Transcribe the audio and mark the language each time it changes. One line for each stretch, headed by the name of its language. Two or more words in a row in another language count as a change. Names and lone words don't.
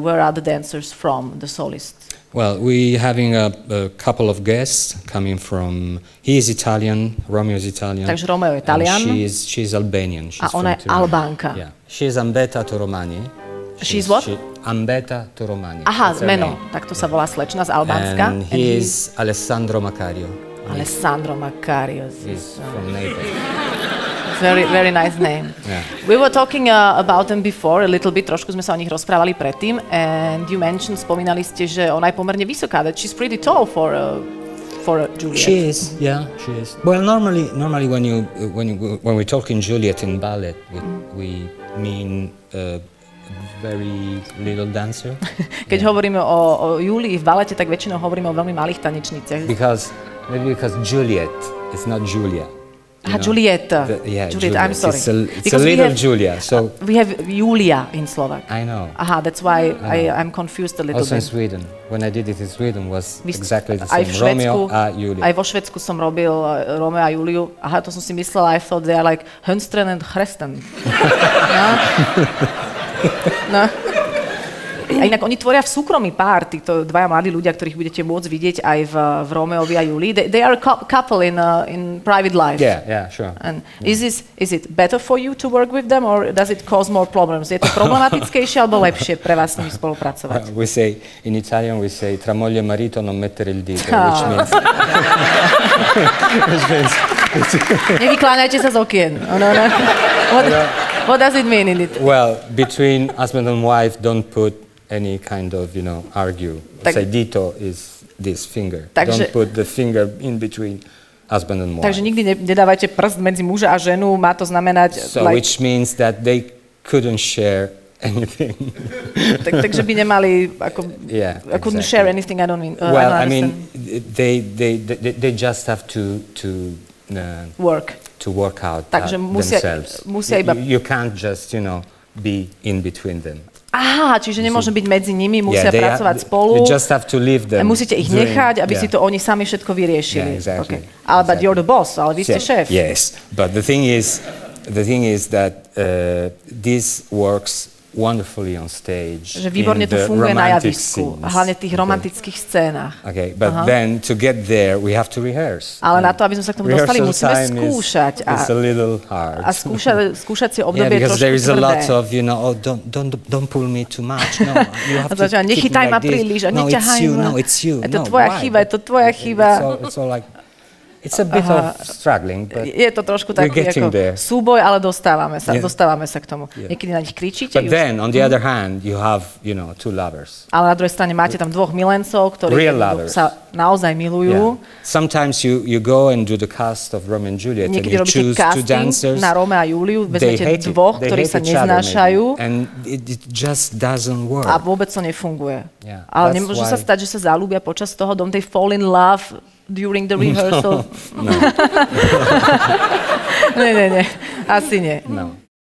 English: Where are the dancers from, the solists? Well, we're having a couple of guests coming from... He is Italian, Romeo is Italian.
Slovak: Takže Romeo je Talian.
English: She's Albanian.
Slovak: A ona je Albánka.
English: Yeah. She is Ambeta Toromani. She's what? Ambeta Toromani.
Slovak: Aha, meno. Tak to sa volá slečna z Albánska.
English: And he is Alessandro Macario. Alessandro Macario. He's from Naples. Very, very nice name. Yeah. We were talking about them before, a little bit,
Slovak: trošku sme sa o nich rozprávali predtým,
English: and you mentioned,
Slovak: spomínali ste, že ona je pomerne vysoká,
English: that she's pretty tall for Juliet. She is, yeah, she is. Well, normally when we talk in Juliet in ballet, we mean very little dancer.
Slovak: Keď hovoríme o Julii v balete, tak väčšinou hovoríme o veľmi malých tanečniciach.
English: Because Juliet is not Julia. Julieta. Juliet, I'm sorry. It's a little Julia. So we have Julia in Slovak. I know. Aha, that's why I'm confused a little bit. Also in Sweden. When I did it in Sweden was exactly the same.
Slovak: Romeo a Julia. Aj vo Švédsku som robil Romeo a Juliu. Aha, to som si myslela,
English: I thought they are like Hunstren and Chresten. No.
Slovak: A inak oni tvoria v súkromí pár, títo dvaja mladí ľudia, ktorých budete môcť vidieť aj v Romeovi a Julii.
English: They are a couple in private life. Yeah, sure. And is it better for you to work with them, or does it cause more problems?
Slovak: Je to problematickejšie alebo lepšie pre vás s nimi spolupracovať?
English: We say, in Italian we say,
Italian: tra moglie e marito non mettere il dito,
English: which means...
Slovak: Nevykláňajte sa z okien.
English: What does it mean in it? Well, between husband and wife, don't put any kind of, argue. Say dito is this finger. Don't put the finger in between husband and wife.
Slovak: Takže nikdy nedávajte prst medzi muža a ženu, má to znamenať...
English: So, which means that they couldn't share anything.
Slovak: Takže by nemali,
English: couldn't share anything, I don't mean... Well, I mean, they just have to work. To work out
Slovak: Takže musia iba...
English: You can't just, be in between them.
Slovak: Aha, čiže nemôže byť medzi nimi, musia pracovať spolu.
English: You just have to leave them.
Slovak: Musíte ich nechať, aby si to oni sami všetko vyriešili.
English: Yeah, exactly. Okay. Ale but you're the boss,
Slovak: ale vy ste šéf.
English: Yes, but the thing is that this works wonderfully on stage.
Slovak: Že výborne to funguje na javisku, hlavne v tých romantických scénach.
English: Okay, but then to get there we have to rehearse.
Slovak: Ale na to, aby sme sa k tomu dostali, musíme skúšať.
English: It's a little hard.
Slovak: A skúšať si obdobie trošku tvrdé.
English: Because there is a lot of, don't pull me too much. No, you have to keep me
Slovak: nechytaj ma
English: like this.
Slovak: príliš, a
English: No,
Slovak: neťahaj ma.
English: it's you.
Slovak: Je to tvoja chyba, je to tvoja chyba.
English: It's all like... It's a bit of struggling, but
Slovak: je to trošku taký ako súboj, ale dostávame sa k tomu. Niekedy na nich kričíte.
English: But then, on the other hand, you have, two lovers.
Slovak: Ale na druhej strane máte tam dvoch milencov, ktorí sa naozaj milujú.
English: Sometimes you go and do the cast of Romeo and Juliet and you choose two dancers.
Slovak: Na Romeo a Juliu vezmete dvoch, ktorí sa neznášajú.
English: And it just doesn't work.
Slovak: A vôbec to nefunguje. Ale nemôže sa stať, že sa zalúbia počas toho,
English: don't they fall in love during the rehearsal? No.
Slovak: Nie, asi nie.
English: No.